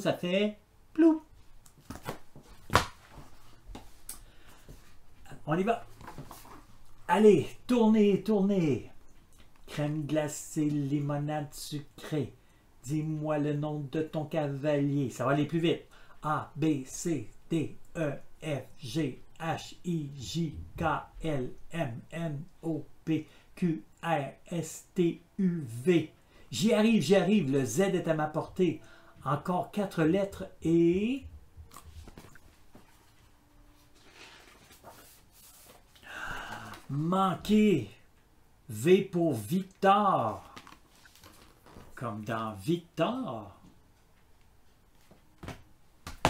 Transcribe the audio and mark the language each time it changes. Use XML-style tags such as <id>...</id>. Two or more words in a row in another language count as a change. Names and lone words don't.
<fr>Ça fait plou. On y va. Allez, tournez, tournez. Crème glacée, limonade sucrée. Dis-moi le nom de ton cavalier. Ça va aller plus vite. A, B, C, D, E, F, G, H, I, J, K, L, M, N, O, P, Q, R, S, T, U, V. J'y arrive. Le Z est à ma portée. Encore 4 lettres et... Manqué. V pour Victor. Comme dans Victor.</fr>